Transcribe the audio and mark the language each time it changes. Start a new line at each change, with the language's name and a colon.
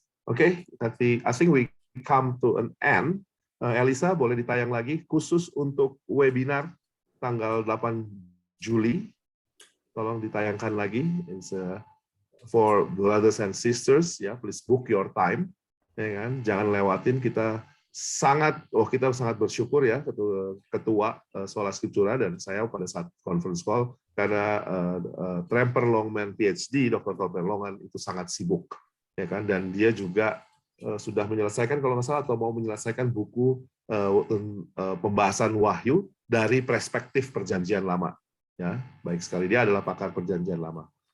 English: Oke, I think we come to an end.
Indonesian: Elisa, boleh ditayang lagi khusus untuk webinar tanggal 8 Juli. Tolong ditayangkan lagi.
English: It's for brothers and sisters, ya, please book your time.
Indonesian: Ya kan? Jangan lewatin, kita sangat bersyukur ya ketua Sola Scriptura dan saya pada saat conference call karena Tremper Longman PhD, Dr. Tremper Longman itu sangat sibuk, ya kan, dan dia juga sudah menyelesaikan kalau nggak salah atau mau menyelesaikan buku pembahasan Wahyu dari perspektif Perjanjian Lama, ya, baik sekali, dia adalah pakar Perjanjian Lama.